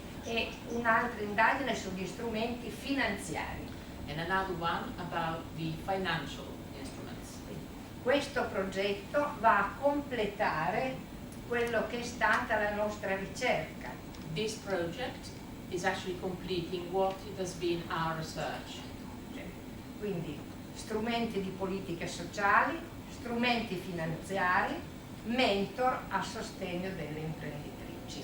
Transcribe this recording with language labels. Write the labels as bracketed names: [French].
[Italian] E un'altra indagine sugli strumenti finanziari. [English] And another one about the financial instruments. [Italian] Questo progetto va a completare quello che è stata la nostra ricerca. [English] This project is actually completing what it has been our research. [Italian] Quindi strumenti di politiche sociali, strumenti finanziari, mentor a sostegno delle imprenditrici.